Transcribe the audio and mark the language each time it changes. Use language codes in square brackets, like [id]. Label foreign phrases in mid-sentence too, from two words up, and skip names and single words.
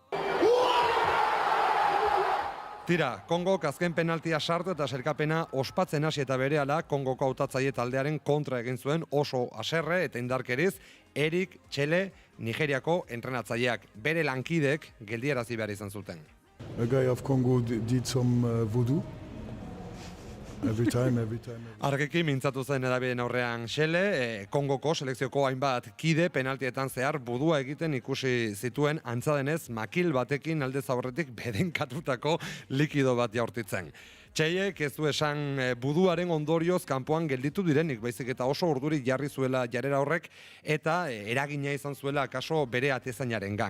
[eu] Tira, Kongok azken penaltia sartu eta sailkapena ospatzen hasi eta berehala Kongoko hautatzaile taldearen kontra egin zuen oso haserre eta indarkeriz Erik Chele Nigeriako entrenatzaileak. Bere lankidek geldiarazi behar izan zuten. [en] A guy of Congo did some voodoo. Every time. [eu] Argiki mintzatu zen edabideen aurrean Chele, Kongoko selekzioko hainbat kide penaltietan zehar budua egiten ikusi zituen antza denez makil batekin aldez aurretik bedenkatutako likido bat jaurtitzen. Txeiek ez du esan buduaren ondorioz kanpoan gelditu direnik, baizik eta oso urduri jarri zuela jarrera horrek eta eragina izan zuela akaso bere atezainaren gang.